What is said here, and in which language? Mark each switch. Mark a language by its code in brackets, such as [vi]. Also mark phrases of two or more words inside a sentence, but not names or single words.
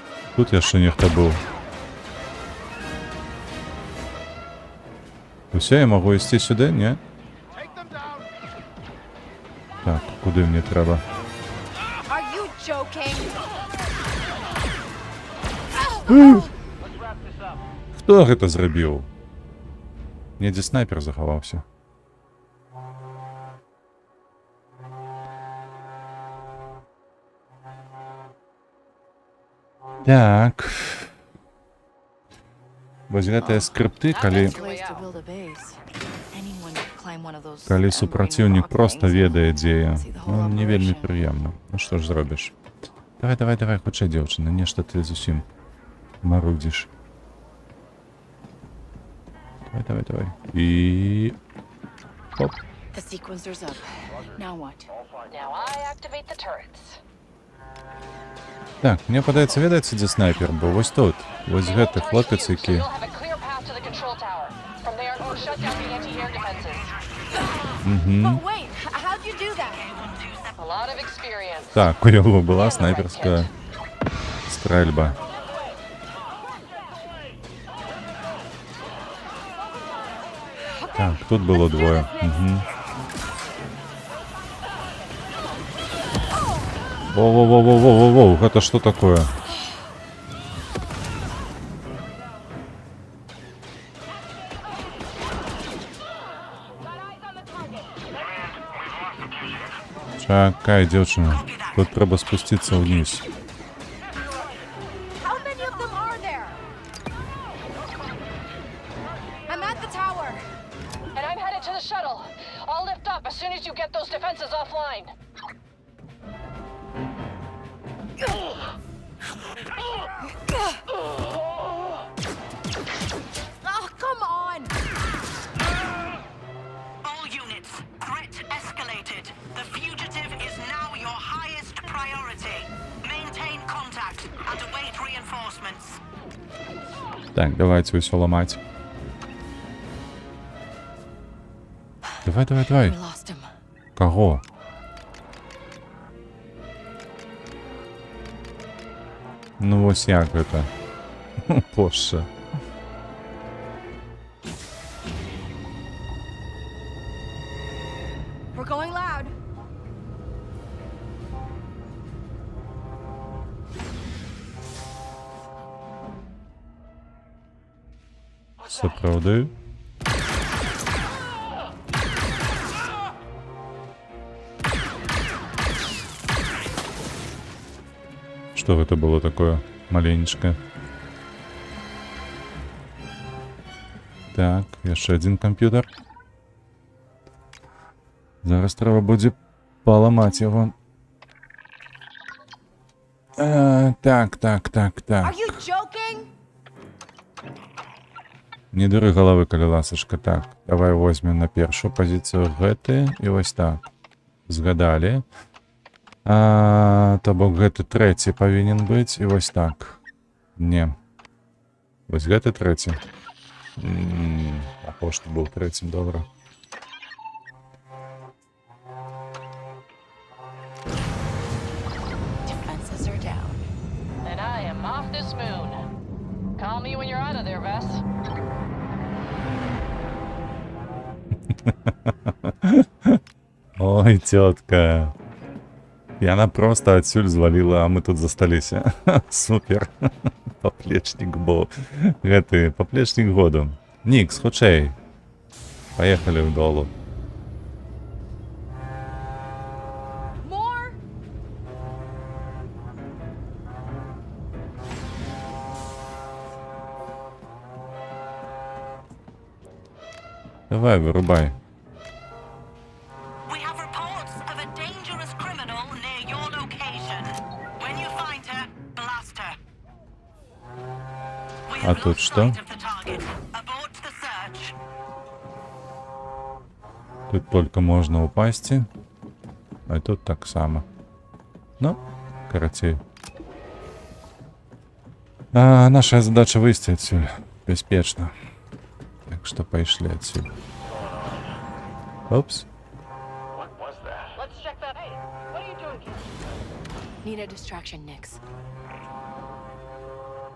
[be] Тут яшчэ нехта быў. Усё, я магу ісці сюды, не? Так, куды мне трэба? [en] Are you joking? [be] Хто гэта зрабіў? Недзе снайпер захаваўся. Так. Вось гэтыя скрыпты, калі супраціўнік проста ведае, дзе я. Ну, не вельмі прыемна. Ну што ж зробіш? Давай, хутчэй, дзяўчына, нешта ты зусім марудзіш. Давай. І... Хоп. [en] The sequencer's up. Now what? Now I activate the turrets. [be] Так, мне падаецца, ведаеце, дзе снайпер быў? Вось тут. Вось гэты хлопец, які... [en] You'll have a clear path to the control tower. From there, we'll shut down the anti-air defenses. But wait, how'd you do that? A lot of experience. [be] Так, у яго была снайперская стрельба. Так, тут было двое. Воу, гэта што такое? Чакай, дзяўчына, тут трэба спусціцца ўніз. [en] How many of them are there? I'm at the tower. And I'm headed to the shuttle. I'll lift up as soon as you get those defenses offline. Oh, come on! All units, threat escalated. The fugitive is now your highest priority. Maintain contact and await reinforcements. [be] Так, давайте усё ламаць. Давай. [en] We lost him. [be] Каго? Ну вось як гэта? Боже. [en] We're going loud. [be] Сапраўды? Што гэта было такое маленечкае? Так, яшчэ адзін камп'ютар. Зараз трэба будзе паламаць яго. Так. [en] Are you joking? [be] Не дуры галавы, калі ласачка. Так, давай возьмем на першую пазіцыю гэты і вось так. Згадалі. То бок гэты трэці павінен быць і вось так. Не. Вось гэты трэці. Апошні быў трэцім, добра. [en] Defenses are down. And I am off this moon. Call me when you're out of there, Vess. [be] Ой, тётка. Яна просто адсюль зваліла, а мы тут засталіся. Супер. Паплечнік бо. Гэты паплечнік году. Нікс, хутчэй. Паехалі ў долу. [en] More? [be] Давай, вырубай. [en] We have reports of a dangerous criminal near your location. When you find her, blast her. We [be] А [en] have [be] тут [en] lost [ru] что? [en] sight of the target. Abort the search. [be] Тут только можна упасці. А тут так само. Ну, карацей. Наша задача выйсці адсюль. Бяспечна. Так што пайшлі адсюль. Опс. [en] Let's check that. Hey, what are you doing here? Need a distraction, Nix.